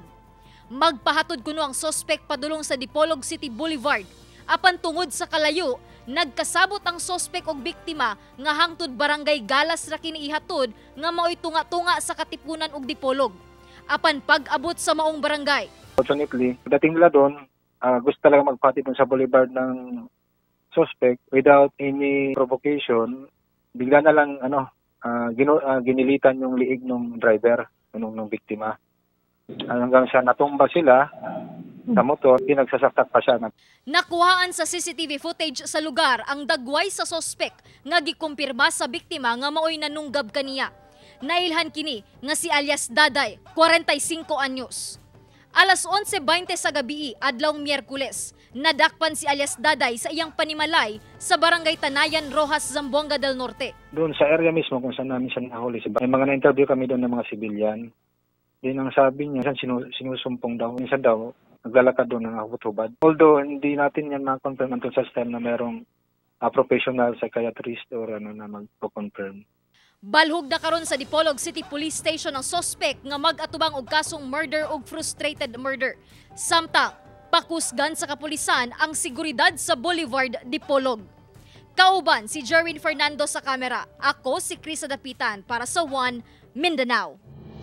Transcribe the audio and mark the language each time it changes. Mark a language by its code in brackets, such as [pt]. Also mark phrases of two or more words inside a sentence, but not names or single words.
[ceb] Magpahatod kuno ang sospek padulong sa Dipolog City Boulevard. Apan tungod sa kalayo, nagkasabot ang sospek og biktima nga hangtod barangay Galas ra kini ihatod nga maoy tunga-tunga sa Katipunan ug Dipolog. Apan pag-abot sa maong barangay, [en] Fortunately, [tl] pagdating nila doon, gusto talaga magpati doon sa boulevard ng suspect [en] without any provocation. [tl] Bigla na lang ginilitan yung liig ng driver, ng biktima. Hanggang sa natumba sila sa motor, pinagsasaktak pa siya. [ceb] nakuhaan sa [en] CCTV footage [ceb] sa lugar ang dagway sa sospek nga gikumpirma sa biktima nga maoy nanunggab kaniya. Nailhan kini nga si alias Daday, 45 anyos. Alas 11:20 sa gabi, adlawng Miyerkules, nadakpan si alias Daday sa iyang panimalay sa barangay Tanayan, Rojas, Zamboanga del Norte. [tl] Doon sa area mismo kung saan namin siya nahuli. May mga na-interview kami doon ng mga sibilyan. Din ang sabi niya, sinusumpong daw. Minsan daw, naglalakad doon ng hubad. Although hindi natin yan ma-confirm until sa time na merong [en] professional psychiatrist [tl] or na mag-confirm. [ceb] Balhog na karon sa Dipolog City Police Station ang sospek nga mag-atubang og kasong murder ug frustrated murder. Samtang pakusgan sa kapulisan ang seguridad sa Boulevard Dipolog. Kauban si Jerwin Fernando sa kamera. Ako si Krisa Dapitan para sa One Mindanao.